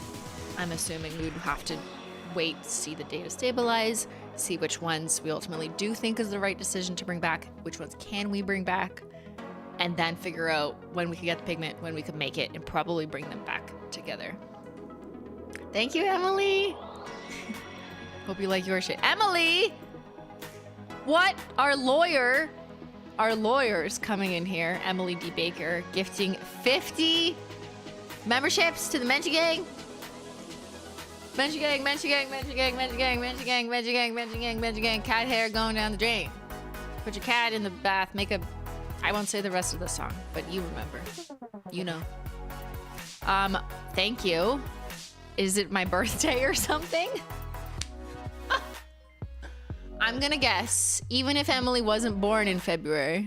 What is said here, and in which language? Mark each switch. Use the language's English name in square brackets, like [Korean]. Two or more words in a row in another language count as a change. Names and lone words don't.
[English] I'm assuming we'd have to wait to see the data stabilize, see which ones we ultimately do think is the right decision to bring back, which ones can we bring back, and then figure out when we could get the pigment, when we could make it, and probably bring them back together. Thank you, Emily. Hope you like your shit. Emily! What? Our lawyer's coming in here, Emily D. Baker, gifting 50 memberships to the Menchie Gang. Menchie Gang, Menchie Gang, Menchie Gang, Menchie Gang, Menchie Gang, Menchie Gang, Menchie Gang, Menchie Gang. Cat hair going down the drain. Put your cat in the bath. I won't say the rest of the song, but you remember. You know. Thank you. Is it my birthday or something? I'm gonna guess, even if Emily wasn't born in February.